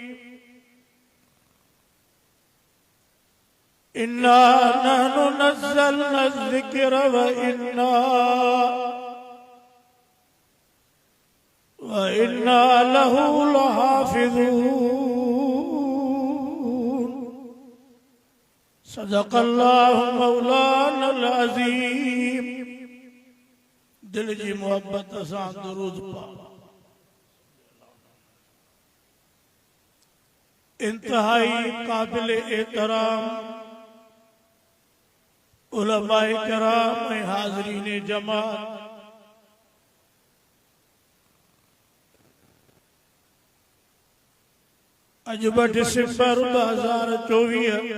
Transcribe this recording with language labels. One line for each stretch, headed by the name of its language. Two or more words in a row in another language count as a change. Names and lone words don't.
Arabic: إنا نحن نزلنا الذكر وإنا له لحافظون صدق الله مولانا العظيم
Sindhi: दिल जी मोहब्बत सां दुरूद पाक इंतहाई काबिल एहतराम उलमाए कराम ऐं हाज़रीन जमात अॼु 2 डिसेंबर 2024